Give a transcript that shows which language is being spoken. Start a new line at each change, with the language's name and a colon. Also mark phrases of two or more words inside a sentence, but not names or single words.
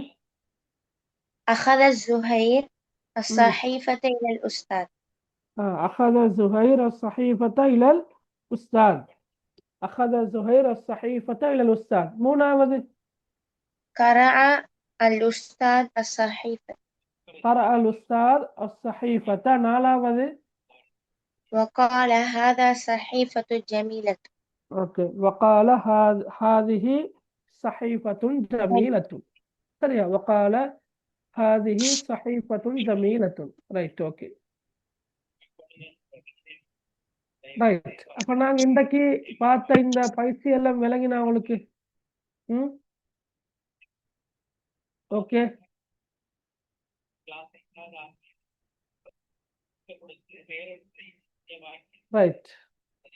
Arabic: أخذ زهير الصحيفة إلى الأستاذ. أخذ زهير الصحيفة إلى الأستاذ. أخذ زهير الصحيفة إلى الأستاذ.
Tamil: மூணாவது
Arabic: قرأ الأستاذ الصحيفة. قرأ الأستاذ الصحيفة. நாலாவது وقال هذا صحيفة جميلة. اوكي. وقال هذه صحيفة جميلة. சரியா? وقال هذه صحيفة جميلة.
English: ரைட். okay, right.
Tamil: அப்ப நாங்க இன்றைக்கு பார்த்த இந்த பயிற்சி எல்லாம் விளங்கினா உங்களுக்கு?
English: okay, right.